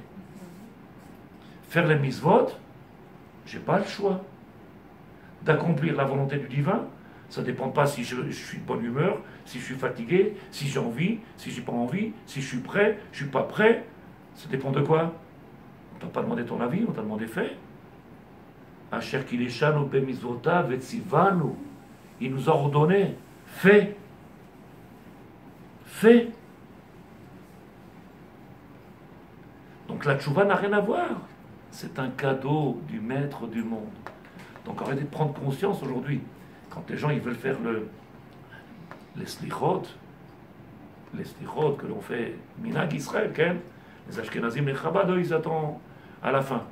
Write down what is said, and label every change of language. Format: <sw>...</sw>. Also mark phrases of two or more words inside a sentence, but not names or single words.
<fr>Faire les mitzvot, je n'ai pas le choix. D'accomplir la volonté du divin, ça ne dépend pas si je suis de bonne humeur, si je suis fatigué, si j'ai envie, si j'ai pas envie, si je suis prêt, je suis pas prêt. Ça dépend de quoi? On t'a pas demandé ton avis, on t'a demandé fait.</fr> <he>אשר קדשנו במצותיו וצונו.</he> <fr>Il nous a ordonné. Fais. Fais. Donc la tchouva n'a rien à voir. C'est un cadeau du maître du monde. Donc arrêtez de prendre conscience aujourd'hui. Quand les gens ils veulent faire les slichot que l'on fait</fr> <he>מנהג ישראל,</he> <fr>les Ashkenazim, les Chabad, ils attendent à la fin.</fr>